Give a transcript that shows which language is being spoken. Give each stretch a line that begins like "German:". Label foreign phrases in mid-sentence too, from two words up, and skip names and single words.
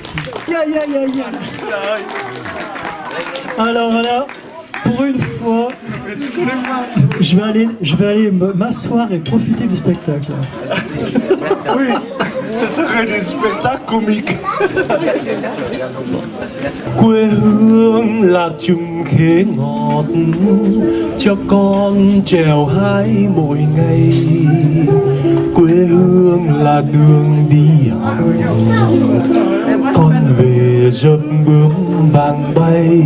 French: Alors là, pour une fois, Je vais aller m'asseoir et profiter du spectacle. Oui, ce serait un spectacle comique.
Vietnamese: Quê hương là chùm khế ngọt cho con trèo hái mỗi ngày. Quê hương là đường đi học, con về dập bướm vàng bay.